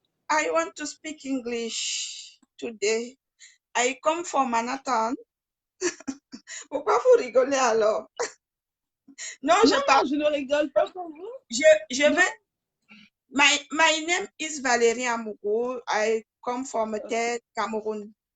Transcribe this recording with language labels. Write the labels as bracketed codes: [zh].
[en] I want to speak English today. I come from Manhattan. [fr] Pourquoi vous rigolez alors? Non, Non, non, je ne rigole pas pour vous. je Non. vais. [en] My name is Valérie Amougou. I come from the Cameroun.